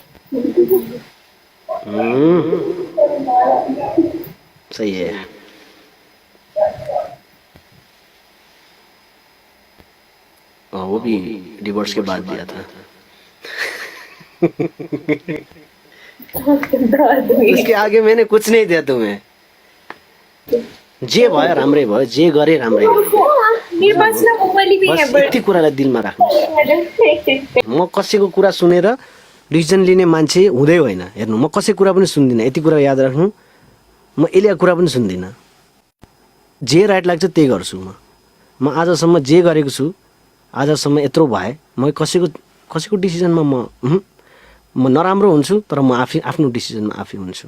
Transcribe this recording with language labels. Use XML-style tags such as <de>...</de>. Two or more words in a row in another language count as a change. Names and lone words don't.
<hi>सही है। वो भी डिवोर्स के बाद दिया था। उसके आगे मैंने कुछ नहीं दिया तुम्हें।</hi> <ne>जे भयो राम्रै भयो, जे गरे राम्रै गरे।</ne> <hi>मेरे पास ना वो वाली भी है बस</hi> <ne>यति कुरालाई दिलमा राख्नुहोस्। बट म कसैको कुरा सुनेर डिसिजन लिने मान्छे हुँदै होइन। हेर्नु म कसैको कुरा पनि सुन्दिनँ, यति कुरा याद राख्नु। म एलिया कुरा पनि सुन्दिनँ, जे राइट लाग्छ त्यही गर्छु। म आजसम्म जे गरेको छु, आजसम्म यत्रो भए म कसैको डिसिजनमा म नराम्रो हुन्छु, तर म आफ्नो डिसिजनमा आफै हुन्छु।</ne>